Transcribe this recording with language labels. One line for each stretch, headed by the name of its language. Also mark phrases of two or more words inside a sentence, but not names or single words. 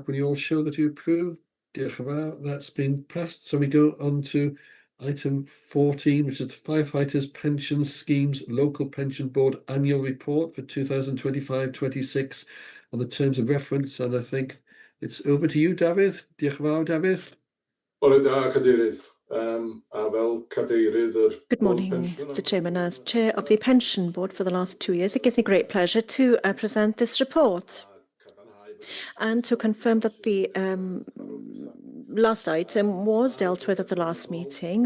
English: Will you all show that you approve? That's been passed. So we go on to item 14, which is the Firefighters Pension Schemes Local Pension Board Annual Report for 2025-26 on the terms of reference. And I think it's over to you, David.
Welsh: Diolch yn fawr, David.
English: Good morning, Mr. Chairman. As Chair of the Pension Board for the last 2 years, it gives me great pleasure to present this report and to confirm that the last item was dealt with at the last meeting.